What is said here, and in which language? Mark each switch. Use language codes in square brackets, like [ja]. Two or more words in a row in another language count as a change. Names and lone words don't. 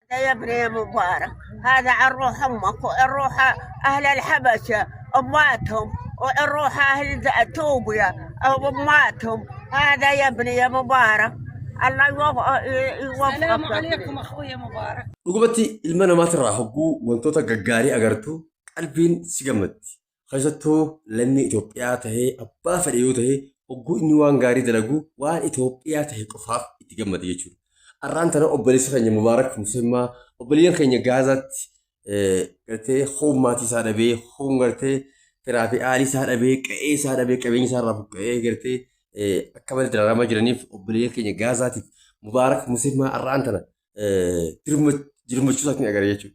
[ar] يا ابني يا مبارك، هذا عن روح امك وعن روح اهل الحبشه اماتهم وعن روح اهل اثيوبيا او اماتهم. هذا يا ابني يا مبارك، الله يوفقك. السلام عليكم اخويا مبارك. [om] dhugubatti ilma namaatirraa hogguu wantoota gaggaarii agartu qalbiin si gammatti. Keessattuu lammii Itoophiyaa tahee abbaa fedhe yoo ta'e hogguu inni waan gaarii dalagu waan Itoophiyaa tahe qofaaf itti gammada jechuudha. Har'aan tana obboleessa keenya Mubaarak Musimmaa obboleeyyan keenya Gaazaatti gartee hoon maatii isaa dhabee hoon gartee firaa fi aalii isaa dhabee qe'ee isaa dhabee qabeenya isaa irraa buqqa'ee gartee akka malee daraaramaa jiraniif obboleeyyan keenya Gaazaatiif Mubaarak Musimmaa har'aan tana jirmachuu isaatti agarra jechuudha.